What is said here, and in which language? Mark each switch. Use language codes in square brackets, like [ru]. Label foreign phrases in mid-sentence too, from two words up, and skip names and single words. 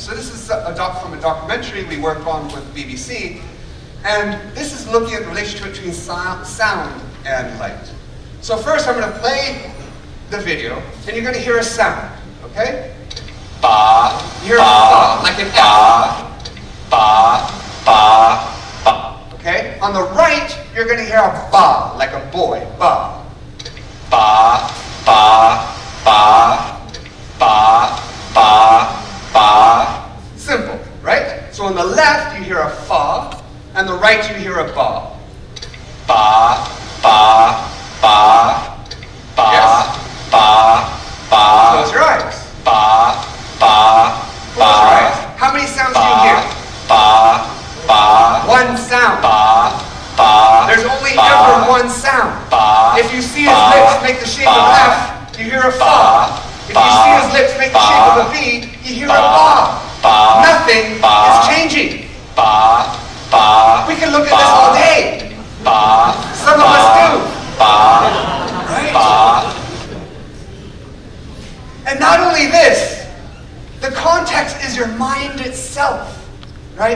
[en] So this is from a documentary we worked on with BBC, and this is looking at the relationship between sound and light. So first I'm going to play the video, and you're going to hear a sound, okay? Ba, You hear a ba, like an F. ba, ba, ba. Okay? On the right, you're going to hear a ba, like a boy, ba. Ba, ba, ba, ba, ba, ba. Simple, right? So on the left, you hear a fa, and the right, you hear a ba. Ba, ba, ba, ba, Yes. ba, ba. Close your eyes. Ba, ba, Close your eyes. ba, How many sounds do you hear? ba, ba, One sound. ba, ba. There's only ba, ever one sound. ba. If you see his ba, lips make the shape of ba, F, you hear a fa. If you see his lips make the shape of a V, you hear a ba. ba. Nothing ba. is changing. Ba, ba. We can look at this all day. Ba. Some of us do. Ba. Right? Ba. And not only this, the context is your mind itself, right?